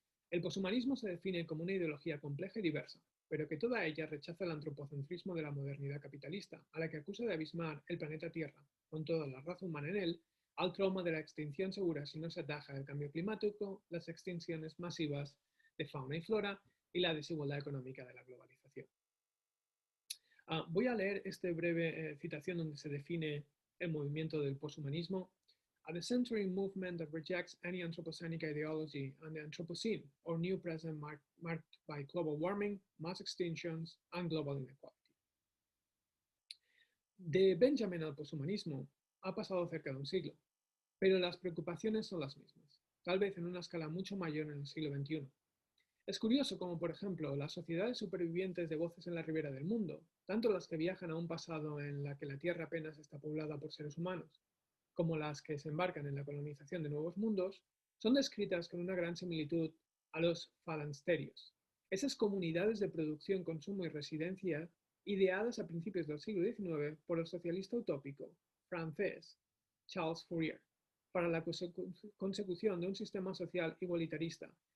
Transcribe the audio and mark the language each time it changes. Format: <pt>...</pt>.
<es>El poshumanismo se define como una ideología compleja y diversa, pero que toda ella rechaza el antropocentrismo de la modernidad capitalista, a la que acusa de abismar el planeta Tierra, con toda la raza humana en él, al trauma de la extinción segura si no se ataja el cambio climático, las extinciones masivas de fauna y flora y la desigualdad económica de la globalización. Voy a leer esta breve citación donde se define el movimiento del poshumanismo.</es> <en>A the century movement that rejects any anthropocenic ideology and the Anthropocene, or new present marked by global warming, mass extinctions, and global inequality.</en> <es>De Benjamin al poshumanismo ha pasado cerca de un siglo, pero las preocupaciones son las mismas, tal vez en una escala mucho mayor en el siglo XXI. Es curioso como, por ejemplo, las sociedades supervivientes de Voces en la Ribera del Mundo, tanto las que viajan a un pasado en la que la Tierra apenas está poblada por seres humanos, como las que se embarcan en la colonización de nuevos mundos, son descritas con una gran similitud a los falansterios, esas comunidades de producción, consumo y residencia ideadas a principios del siglo XIX por el socialista utópico francés Charles Fourier, para la consecución de un sistema social igualitarista.</es>